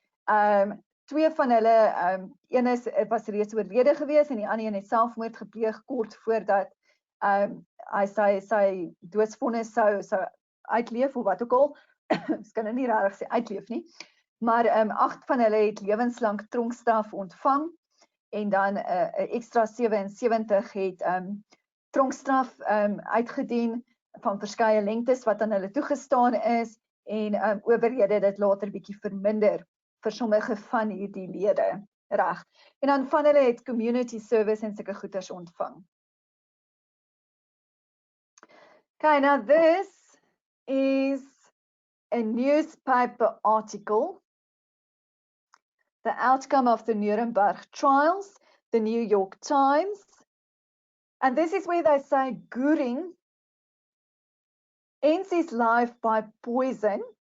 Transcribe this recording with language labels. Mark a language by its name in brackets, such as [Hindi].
[Afrikaans] 2 van hulle, een was reeds oorlede gewees en die ander een het selfmoord gepleeg kort voordat hy sy doodsvonnis sou uitleef of wat ook al. Ek kan nie regtig sê uitleef nie. Maar 8 van hulle het lewenslang tronkstraf ontvang en dan 'n ekstra 77 het tronkstraf uitgedien van verskeie lengtes wat aan hulle toegestaan is en owerhede het dit later bietjie verminder vir sommige van hierdie lede. Reg. En dan van hulle het [English] community service [Afrikaans] en sulke goeders ontvang. [English] Okay, now this is a newspaper article, the outcome of the Nuremberg Trials, the New York Times. And this is where they say Göring ends his life by poison.